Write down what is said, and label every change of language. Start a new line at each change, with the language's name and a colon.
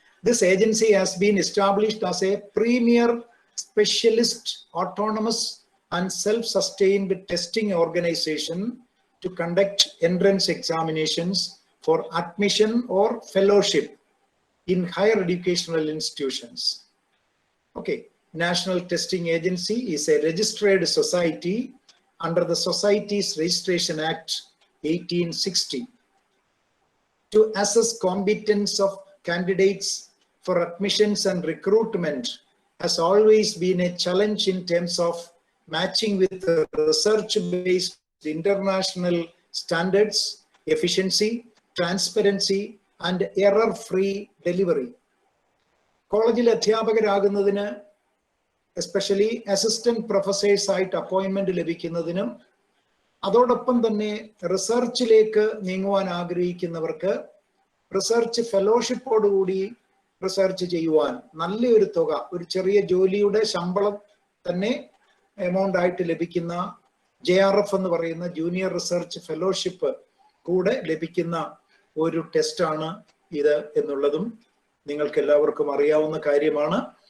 English: This agency has been established as a premier specialist autonomous and self sustained testing organisation to conduct entrance examinations for admission or fellowship in higher educational institutions. Okay, National Testing Agency is a registered society under the Societies Registration Act 1860. To assess competence of candidates for admissions and recruitment has always been a challenge in terms of matching with the research-based international standards, efficiency, transparency and error-free delivery.
Malayalam: കോളേജിൽ അധ്യാപകരാകുന്നതിന്, especially assistant professors ആയിട്ട് appointment ലഭിക്കുന്നതിനും അതോടൊപ്പം തന്നെ റിസർച്ചിലേക്ക് നീങ്ങുവാൻ ആഗ്രഹിക്കുന്നവർക്ക് research ഫെലോഷിപ്പോടുകൂടി research ചെയ്യുവാൻ നല്ലൊരു തുക, ഒരു ചെറിയ ജോലിയുടെ ശമ്പളം തന്നെ എമൗണ്ട് ആയിട്ട് ലഭിക്കുന്ന JRF എന്ന് പറയുന്ന ജൂനിയർ റിസർച്ച് ഫെലോഷിപ്പ് കൂടെ ലഭിക്കുന്ന ഒരു ടെസ്റ്റാണ് ഇത് എന്നുള്ളതും നിങ്ങൾക്ക് എല്ലാവർക്കും അറിയാവുന്ന കാര്യമാണ്.